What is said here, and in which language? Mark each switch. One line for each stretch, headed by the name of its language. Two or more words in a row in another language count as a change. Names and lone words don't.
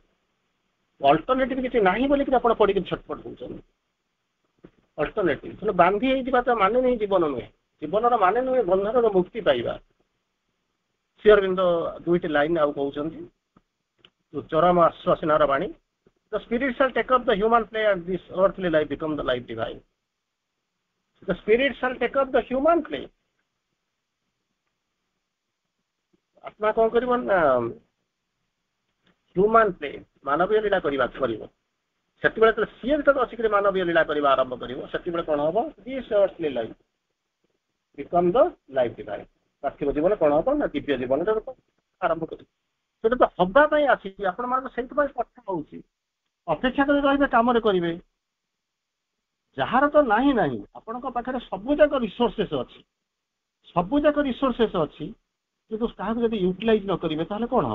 Odia: ଅଲ୍ଟରନେଟିଭ୍ କିଛି ନାହିଁ ବୋଲିକି ଆପଣ ପଡ଼ିକି ଛଟପଟ ହେଉଛନ୍ତି। ଅଲ୍ଟରନେଟିଭ୍ ତେଣୁ ବାନ୍ଧି ହେଇଯିବା ତ ମାନେ ନାହିଁ ଜୀବନ ନୁହେଁ। ଜୀବନର ମାନେ ନୁହେଁ ବନ୍ଧନର ମୁକ୍ତି ପାଇବା। ଶ୍ରୀ ଅରବିନ୍ଦ ଦୁଇଟି ଲାଇନ୍ ଆଉ କହୁଛନ୍ତି, ଚରମ ଆଶ୍ୱାସନାର ବାଣୀ।
English: The spirit shall take up the human play and this earthly life become the life divine. The spirit shall take up the human play.
Odia: ଆତ୍ମା କ'ଣ କରିବ ନା
English: human play,
Odia: ମାନବୀୟ ଲୀଳା କରିବ। ସେତେବେଳେ ତ ସିଏ ଯେତେବେଳେ ଆସିକରି ମାନବୀୟ ଲୀଳା କରିବା ଆରମ୍ଭ କରିବ, ସେତେବେଳେ କ'ଣ ହବ?
English: This earthly life become the life divine.
Odia: ପାର୍ଥିବ ଜୀବନ କ'ଣ ହବ ନା ଦିବ୍ୟ ଜୀବନଟା ଆରମ୍ଭ କରିବ। ସେଟା ତ ହବା ପାଇଁ ଆସିଛି, ଆପଣମାନଙ୍କ ସେଇଥିପାଇଁ କଥା ହଉଛି। ଅପେକ୍ଷା କରି ରହିବେ, କାମରେ କରିବେ। ଯାହାର ତ ନାହିଁ, ଆପଣଙ୍କ ପାଖରେ ସବୁ ଯାକ ରିସୋର୍ସେସ୍ ଅଛି, କିନ୍ତୁ କାହାକୁ ଯଦି ୟୁଟିଲାଇଜ ନ କରିବେ ତାହେଲେ କ'ଣ ହବ?